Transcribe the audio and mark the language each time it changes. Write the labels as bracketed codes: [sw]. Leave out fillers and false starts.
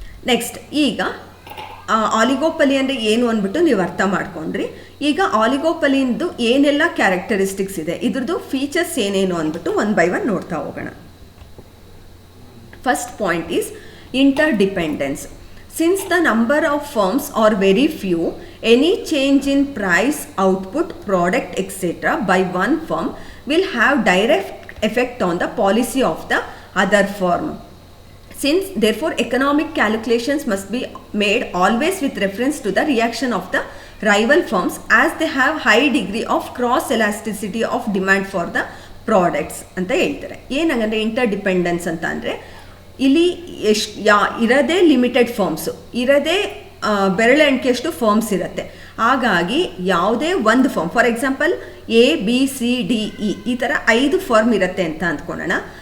[kn] Next, ಈಗ ಆಲಿಗೋಪಲಿ ಅಂದರೆ ಏನು ಅಂದ್ಬಿಟ್ಟು ನೀವು ಅರ್ಥ ಮಾಡ್ಕೊಂಡ್ರಿ. ಈಗ ಆಲಿಗೋಪಲಿಂದು ಏನೆಲ್ಲ ಕ್ಯಾರೆಕ್ಟರಿಸ್ಟಿಕ್ಸ್ ಇದೆ, ಇದ್ರದ್ದು ಫೀಚರ್ಸ್ ಏನೇನು ಅಂದ್ಬಿಟ್ಟು ಒನ್ ಬೈ ಒನ್ ನೋಡ್ತಾ ಹೋಗೋಣ. [en] First point is interdependence. Since the number of firms are very few, any change in price, output, product, etc. by one firm will have direct effect on the policy of the other firm. Since therefore economic calculations must be made always with reference to the reaction of the rival firms, as they have high degree of cross elasticity of demand for the products [kn] ಅಂತ ಹೇಳ್ತಾರೆ. ಏನಂದರೆ inter dependence ಅಂತ ಅಂದರೆ ಇಲ್ಲಿ ಇರೋದೇ limited ಫರ್ಮ್ಸು, ಇರೋದೇ ಬೆರಳೆಣಿಕೆಯಷ್ಟು firms ಇರುತ್ತೆ. ಹಾಗಾಗಿ ಯಾವುದೇ ಒಂದು ಫರ್ಮ್, ಫಾರ್ ಎಕ್ಸಾಂಪಲ್ ABCDE ಈ ಥರ 5 ಫರ್ಮ್ ಇರುತ್ತೆ ಅಂತ ಅಂದ್ಕೊಳ್ಳೋಣ.